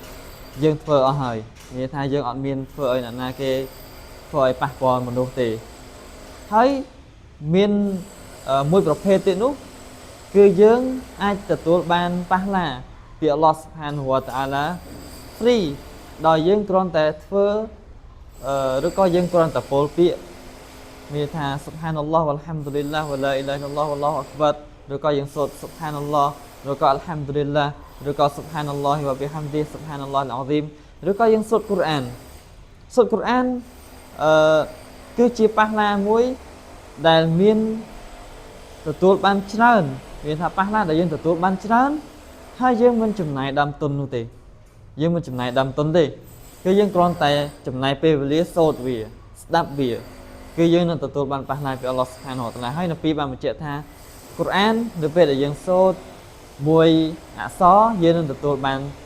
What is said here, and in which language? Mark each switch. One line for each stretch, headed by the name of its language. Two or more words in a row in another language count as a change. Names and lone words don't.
Khmer: យើងធ្វើអស់ហើយមានថាយើងអត់មានធ្វើឲ្យអ្នកណាគេធ្វើឲ្យប៉ះពាល់មនុស្សទេហើយមានមួយប្រភេទទៀតនោះគឺយើងអាចទទួលបានប៉ះឡាពី
Arabic: الله سبحانه وتعا
Khmer: ឡា free ដោយយើងគ្រាន់តែធ្វើឬក៏យើងគ្រាន់តែពោលពាក្យមានថា
Arabic: سبحان الله والحمد لله ولا إله إلا الله والله أكبر
Khmer: ឬក៏យើងសូត្រ Subhanallah ឬក៏ Alhamdulillah ឬក៏
Arabic: سبحان الله وبحمده سبحان الله العظيم
Khmer: ឬក៏យើងសូត្រកូរ៉ានសូត្រកូរ៉ានគឺជាប៉ះឡាមួយដែលមានទទួល បានច្រើនមានថាប៉ះឡាដែលយើងទទួលបានច្រើនហើយយើងមិនចំណាយដើមទុននោះទេយើងមិនចំណាយដើមទុនទេគឺយើងគ្រាន់តែចំណាយពេលវេលាសូត្រវាស្ដាប់វាគឺយើងនឹងទទួលបានប៉ះឡាពី
Arabic: الله سبحانه وتعالى
Khmer: ហើយនៅពីបានបញ្ជាក់ថាកូរ៉ាននៅពេលដែលយើងសូត្រមួយអក្សរយើងនឹងទទួលបាន